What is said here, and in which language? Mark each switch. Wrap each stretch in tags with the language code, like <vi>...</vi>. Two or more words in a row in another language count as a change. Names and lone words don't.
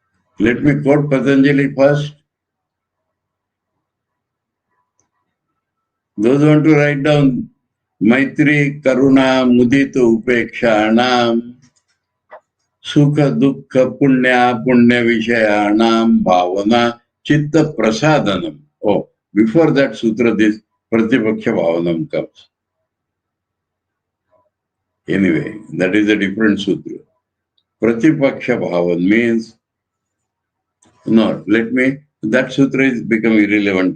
<en>Let me quote Patanjali first. Those who want to write down</en> <sa>Maitri, Karuna, Mudita, Upeksha, Anam, Sukha, Dukkha, Punya, Punya Vishaya, Anam, Bhavana, Chitta Prasadanam.</sa> <en>Oh, before that sutra, this</en> <sa>Pratipaksha Bhavanam</sa> <en>comes. Anyway, that is a different sutra.</en> <sa>Pratipaksha Bhavan</sa> <en>means, no, that sutra is become irrelevant.</en>